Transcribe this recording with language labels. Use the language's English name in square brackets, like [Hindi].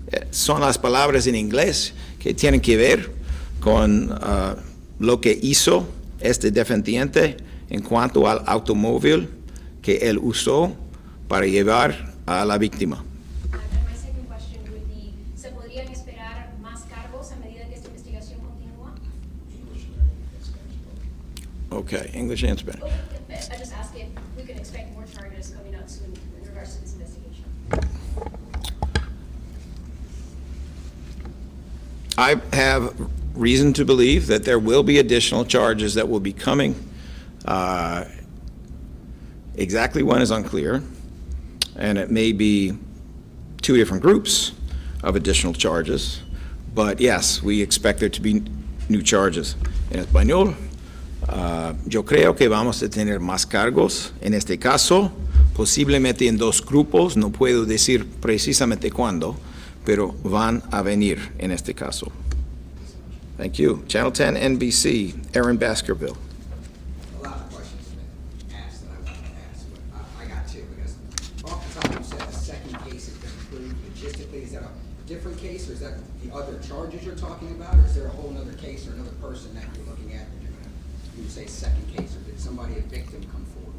[Spanish] Son las palabras en inglés que tienen que ver con lo que hizo este defendiente en cuanto al automóvil que él usó para llevar a la víctima. [English] And my second question would be, [Spanish] ¿se podrían esperar más cargos a medida que esta investigación continúa? [English] Okay, English and Spanish. I just ask if we can expect more charges coming out soon in regards to this investigation. I have reason to believe that there will be additional charges that will be coming. Exactly when is unclear, and it may be two different groups of additional charges, but yes, we expect there to be new charges. [Spanish] En español, yo creo que vamos a tener más cargos. En este caso, posiblemente en dos grupos, no puedo decir precisamente cuándo, pero van a venir en este caso. [English] Thank you. Channel 10 NBC, Aaron Baskerville. A lot of questions have been asked that I wanted to ask, but I got two, because off the top you said the second case has been approved logistically. Is that a different case, or is that the other charges you're talking about, or is there a whole other case or another person that you're looking at that you're going to, you say second case, or did somebody, a victim, come forward?